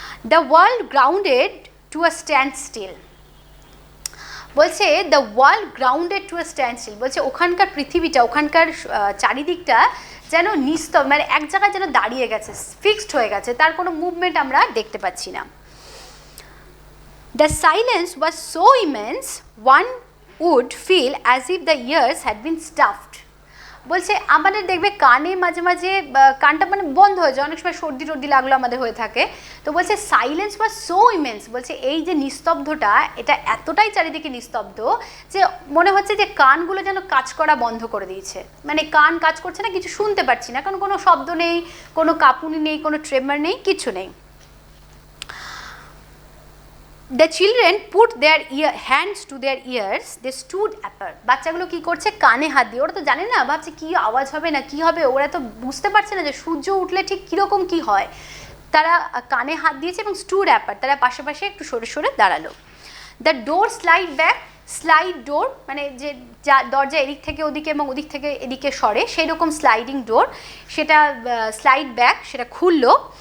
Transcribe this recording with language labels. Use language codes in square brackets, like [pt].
[en] The world grounded to a standstill. বলছে the world grounded to a standstill. [bn] বলছে ওখানকার পৃথিবীটা, ওখানকার চারিদিকটা যেন নিস্তব্ধ, মানে এক জায়গায় যেন দাঁড়িয়ে গেছে, ফিক্সড হয়ে গেছে, তার কোনো মুভমেন্ট আমরা দেখতে পাচ্ছি না। [en] The silence was so immense one would feel as if the ears had been stuffed। [bn] বলছে আমাদের দেখবে কানে মাঝে মাঝে কানটা মানে বন্ধ হয়ে যায়, অনেক সময় সর্দি টর্দি লাগলো আমাদের হয়ে থাকে, তো বলছে [en] Silence was so immense. [bn] বলছে এই যে নিস্তব্ধটা, এটা এতটাই চারিদিকে নিস্তব্ধ যে মনে হচ্ছে যে কানগুলো যেন কাজ করা বন্ধ করে দিয়েছে, মানে কান কাজ করছে না, কিছু শুনতে পাচ্ছি না, কারণ কোনো শব্দ নেই, কোনো কাঁপুনি নেই, কোনো ট্রেমার নেই, কিছু নেই। [en] The children put their hands to their ears, they stood apart। [bn] বাচ্চাগুলো কি করছে, কানে হাত দিয়ে, ওরা তো জানে না, ভাবছে কি আওয়াজ হবে না কি হবে, ওরা তো বুঝতে পারছে না যে সূর্য উঠলে ঠিক কীরকম কি হয়, তারা কানে হাত দিয়েছে এবং [en] stood apart, [bn] তারা পাশে পাশে একটু সরে সরে দাঁড়ালো। [en] the door slide back, [bn] slide ডোর মানে যে যা দরজা এদিক থেকে ওদিকে এবং ওদিক থেকে এদিকে সরে, সেই রকম স্লাইডিং ডোর, সেটা স্লাইড ব্যাক, সেটা খুললো।